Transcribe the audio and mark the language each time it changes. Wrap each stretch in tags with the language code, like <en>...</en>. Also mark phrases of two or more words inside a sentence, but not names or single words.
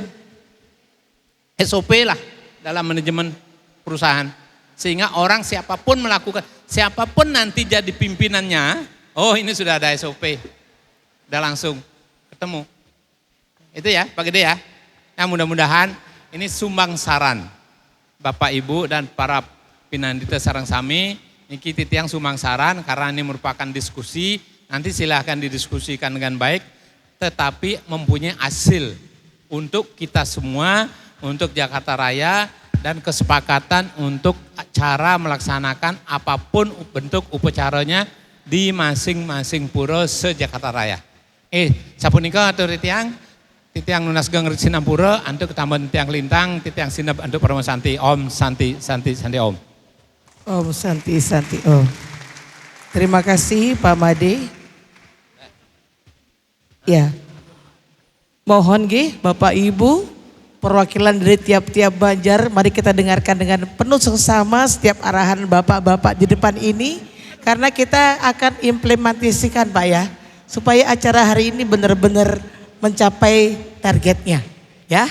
<id>SOP lah dalam manajemen perusahaan. Sehingga orang siapapun melakukan, siapapun nanti jadi pimpinannya, oh ini sudah ada SOP. Udah langsung ketemu. Itu ya Pak Gede ya. Nah mudah-mudahan ini sumbang saran Bapak Ibu dan para pinandita</id> <ban>sarang sami, niki titiang</ban> <id>sumbang saran karena ini merupakan diskusi, nanti silahkan didiskusikan dengan baik, tetapi mempunyai hasil untuk kita semua, untuk Jakarta Raya, dan kesepakatan untuk cara melaksanakan apapun bentuk upacaranya di masing-masing pura se-Jakarta Raya.</id> <ban>Sapunika atur titiang nunas geng Sinampura, antuk ketambahan titiang lintang, titiang sinap antuk Parama Santi,</ban> <sa>Om Santi Om. Om Santi Om.</sa> <id>Terima kasih Pak Made. Ya. Mohon Bapak Ibu, perwakilan dari tiap-tiap Banjar, mari kita dengarkan dengan penuh seksama setiap arahan Bapak-bapak di depan ini, karena kita akan implementasikan Pak ya, supaya acara hari ini benar-benar mencapai targetnya ya.</id>